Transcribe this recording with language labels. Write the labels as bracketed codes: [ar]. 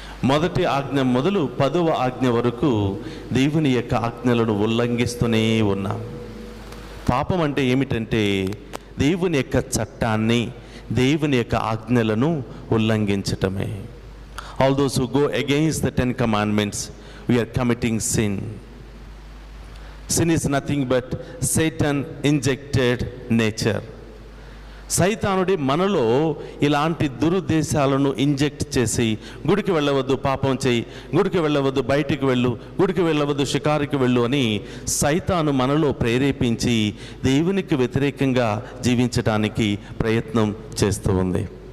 [te] మొదటి ఆజ్ఞ మొదలు 10వ ఆజ్ఞ వరకు దేవుని యొక్క ఆజ్ఞలను ఉల్లంఘిస్తూనే ఉన్నాం. పాపం అంటే ఏమిటంటే దేవుని యొక్క చట్టాన్ని, దేవుని యొక్క ఆజ్ఞలను ఉల్లంఘించటమే. [en] All those who go against the 10 commandments, we are committing sin. Sin is nothing but Satan injected nature. [te] సైతానుడి మనలో ఇలాంటి దురుద్దేశాలను ఇంజెక్ట్ చేసి, గుడికి వెళ్ళవద్దు, పాపం చేయి, గుడికి వెళ్ళవద్దు, బయటికి వెళ్ళు, గుడికి వెళ్ళవద్దు, షికారుకి వెళ్ళు అని సైతాను మనలో ప్రేరేపించి దేవునికి వ్యతిరేకంగా జీవించడానికి ప్రయత్నం చేస్తూ ఉంది.